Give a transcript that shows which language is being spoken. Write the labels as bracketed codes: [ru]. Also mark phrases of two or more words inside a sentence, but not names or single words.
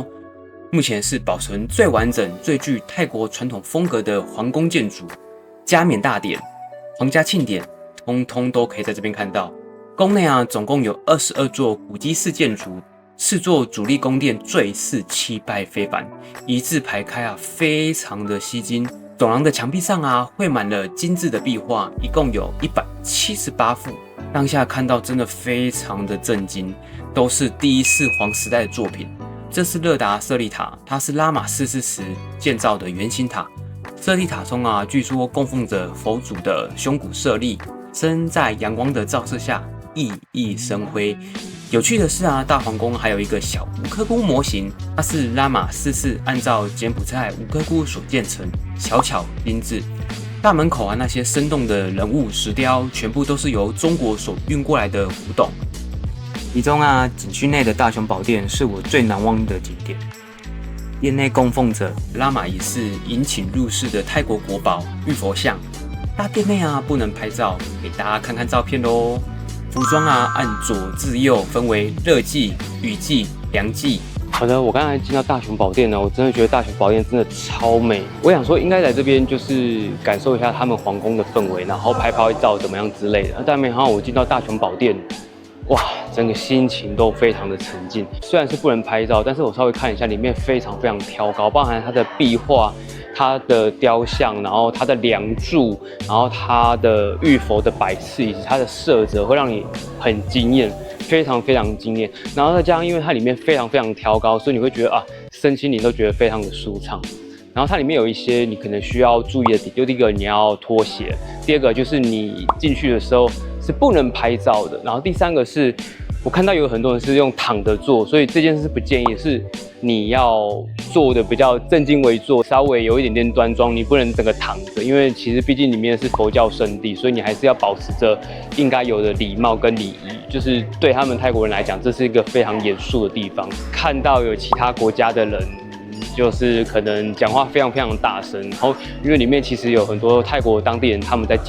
[zh] 目前是保存最完整、最具泰國傳統風格的皇宮建築，加冕大典、皇家慶典，通通都可以在這邊看到。宮內啊，總共有22座古蹟式建築，4座主力宮殿最是氣派非凡，一字排開啊，非常的吸睛。走廊的牆壁上啊，繪滿了精緻的壁畫，一共有178幅。當下看到真的非常的震驚，都是第一世皇時代的作品。這是勒達舍利塔，它是拉瑪4世時建造的圓形塔。舍利塔中啊，據說供奉着佛祖的胸骨舍利，身在陽光的照射下，熠熠生輝。有趣的是啊，大皇宮還有一個小吳哥窟模型，它是拉瑪4世按照柬埔寨吳哥窟所建成，小巧精緻。大門口啊，那些生動的人物石雕，全部都是由中國所運過來的古董。其中啊，景區內的大雄寶殿是我最難忘的景點。殿內供奉着拉瑪一世迎請入室的泰國國寶玉佛像。大殿內啊，不能拍照，給大家看看照片咯。服裝啊，按左至右分為熱季、雨季、涼季。好的，我剛才進到大雄寶殿呢，我真的覺得大雄寶殿真的超美。我想說，應該在這邊就是感受一下他們皇宮的氛圍，然後拍照怎麼樣之類的。但沒想到我進到大雄寶殿，哇，整個心情都非常的沉靜。雖然是不能拍照，但是我稍微看一下，裡面非常非常挑高，包含它的壁畫、它的雕像，然後它的梁柱，然後它的玉佛的擺飾以及它的色澤，会讓你很驚豔，非常非常驚豔。然後再加上，因為它裡面非常非常挑高，所以你會覺得啊，身心靈都覺得非常的舒暢。然後它裡面有一些你可能需要注意的點，就第一個你要脫鞋，第二個就是你進去的時候是不能拍照的，然後第三個是我看到有很多人是用躺着做，所以這件事是不建議，是你要做的比較正襟危坐，稍微有一點點端莊，你不能整個躺着，因為其實畢竟裡面是佛教聖地，所以你還是要保持着應該有的禮貌跟禮儀，就是對他們泰國人來講，這是一個非常嚴肅的地方。看到有其他國家的人，就是可能講話非常非常大聲，然後因為裡面其實有很多泰國當地人他們在